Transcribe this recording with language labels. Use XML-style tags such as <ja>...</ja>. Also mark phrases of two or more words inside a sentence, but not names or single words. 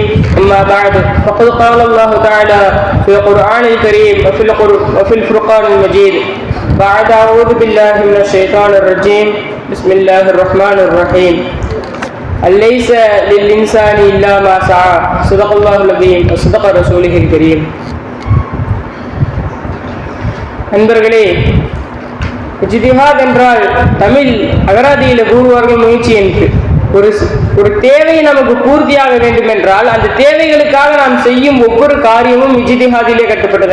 <ar>أما بعد فقد قال الله تعالى في القرآن الكريم وفي الفرقان المجيد بعد أعوذ بالله من الشيطان الرجيم بسم الله الرحمن الرحيم ليس للإنسان إلا ما سعى صدق الله العظيم وصدق رسوله الكريم.</ar> <ta>நண்பர்களே, இஜ்திஹாத் என்றால் தமிழ் அகராதியில் கூறுவார்கள் முயற்சி என்று. ஒரு தேவை நமக்கு பூர்த்தியாக வேண்டும் என்றால் அந்த தேவைகளுக்காக நாம் செய்யும் ஒவ்வொரு காரியமும் இஜ்திஹாதிலே கட்டப்பட்டது.</ta>